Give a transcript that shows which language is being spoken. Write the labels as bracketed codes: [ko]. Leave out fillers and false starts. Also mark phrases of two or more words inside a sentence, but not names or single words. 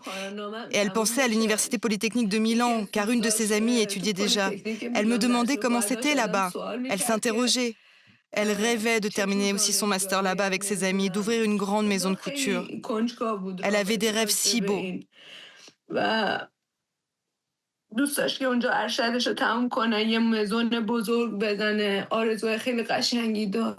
[fr] Et elle pensait à l'Université Polytechnique de Milan, car une de ses amies étudiait déjà. Elle me demandait comment c'était là-bas. Elle s'interrogeait. Elle rêvait de terminer aussi son master là-bas avec ses amis, d'ouvrir une grande maison de couture. Elle avait des rêves si beaux. [fa] دوست داشت که اونجا ارشدش رو تموم کنه یه مزون بزرگ بزنه آرزوهای خیلی قشنگی داشت